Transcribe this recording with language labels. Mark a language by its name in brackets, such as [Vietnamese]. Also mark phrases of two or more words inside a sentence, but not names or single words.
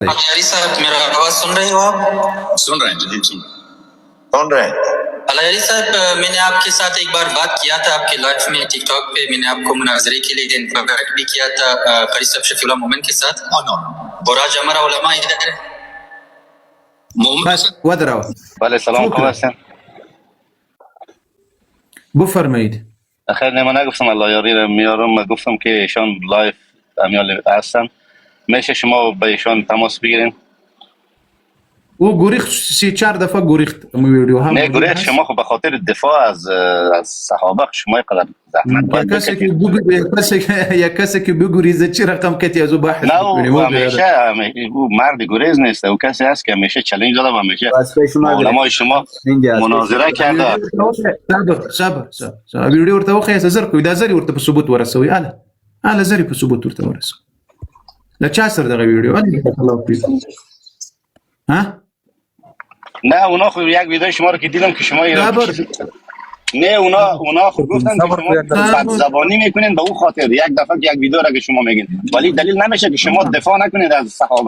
[Hindi] यारी साहब मेरा आवाज सुन रहे हो आप? सुन रहे हैं जी, सुन रहे हैं। यारी साहब मैंने आपके साथ एक बार बात किया था आपके लाइफ में टिकटॉक पे। मैंने आपको मुनाजरे के लिए इन्वाइट भी किया था कारी साहब शफीउल्लाह मोमिन के साथ। और आज हमारा उलमा इधर है। [Pashto] بس ودروا [Persian] بله سلام خوب هستن. بفرمایید. خیر من نگفتم الله یاری رو میارم، من گفتم که ایشان لایف امیال هستن، میشه شما با ایشان تماس بگیرین؟ او گریخت 3-4 دفعه گریخت ویدیو هم نه گریخت شما خب به خاطر دفاع از صحابه شما اینقدر زحمت باید بکشید. کسی که بگریزه چی رقم کتی از او بحث نه او همیشه او مرد گریز نیست، او کسی هست که همیشه چالش داده و همیشه علمای شما مناظره کرده. [Pashto] صبر ویدیو ورته وخی زر کو دا زری ورته په ثبوت ورسوي اله زری په ثبوت ورته ورسوي لا چا سره دغه ویدیو ها [Persian] نه اونا خب یک ویدیو شما رو که دیدم که شما نه اونا خب گفتن که شما بد زبانی میکنین به اون خاطر یک دفعه یک ویدیو را که شما میگین، ولی دلیل نمیشه که شما دفاع نکنید از صحابه.